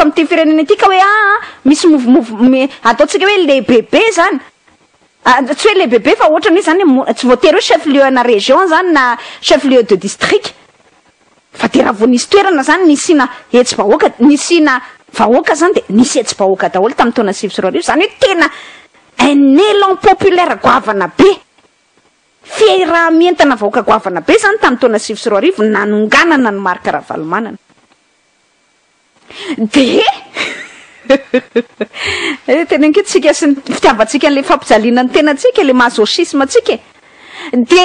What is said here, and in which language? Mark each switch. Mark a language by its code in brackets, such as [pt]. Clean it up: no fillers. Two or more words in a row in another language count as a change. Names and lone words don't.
[mg] amin'ity firenena ity ka hoe misy ataontsika hoe le bebe zany tsy hoe le bebe fa ohatra hoe zany tsy voatery hoe [fr] chef lieu [mg] na région zany na [fr] chef lieu de district [mg] fa de raha vao nisy toerana zany nisina hetsy-bahoaka nisina vahoaka zany de nisy hetsy-bahoaka daholo tamin'ny taona 2024 zany hoe tena [fr] un élan populaire [mg] goavana be fiaraha-mientana vahoaka goavana be zany tamin'ny taona 2024 nanonganana ny marika Ravalomanana de tena nketsika sy fitiavantsika n'le fampijaliana ny tenantsika [fr] le masochisme [mg] tsika de